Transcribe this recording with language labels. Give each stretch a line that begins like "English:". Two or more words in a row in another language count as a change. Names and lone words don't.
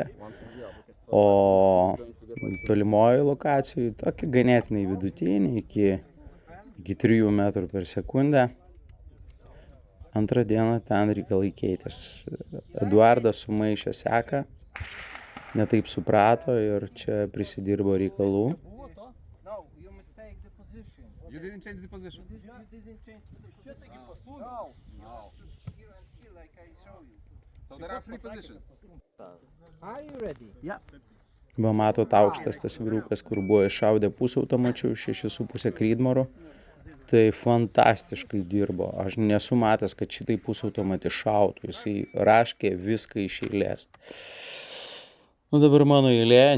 Lithuanian: O tolimoje lokacijoje tokia ganėtinai vidutinė, iki 3 metrų per sekundę. Antrą dieną ten reikalai keitės. Eduardas sumaišė seką, netaip suprato ir čia prisidirbo reikalų.
English: You didn't change the position. So there are 3 positions. Are you ready?
Lithuanian: Va, matot, aukštas tas vyrukas, kur buvo iššaudę pusautomačių, 6,5 Creedmore'ų. Tai fantastiškai dirbo. Aš nesu matęs, kad šitai pusautomatį šautų. Jisai raškė viską iš eilės. Nu, dabar mano eilė.